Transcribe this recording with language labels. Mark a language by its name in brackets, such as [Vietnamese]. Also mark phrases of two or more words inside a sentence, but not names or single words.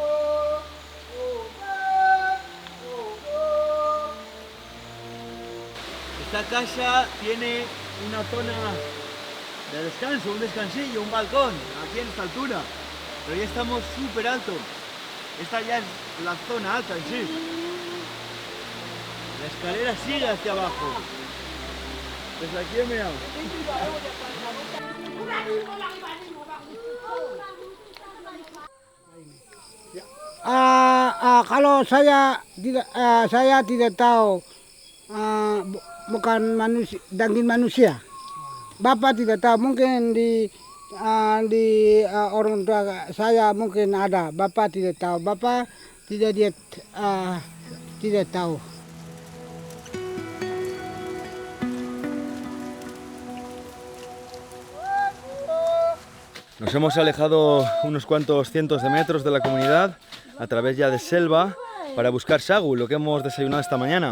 [Spanish] Esta casa tiene una zona de descanso, un descansillo, un balcón. aquí en esta altura, pero ya estamos súper alto. Esta ya es la zona alta en sí. La escalera sigue hacia abajo. Desde aquí he mirado. [Indonesian] Kalau saya tidak tahu, bukan manusia, daging manusia. Bapak tidak tahu, mungkin di orang tua saya mungkin ada. Bapak tidak tahu, Bapak tidak tahu. [Spanish] Nos hemos alejado unos cuantos cientos de metros de la comunidad a través ya de selva para buscar sagu, lo que hemos desayunado esta mañana.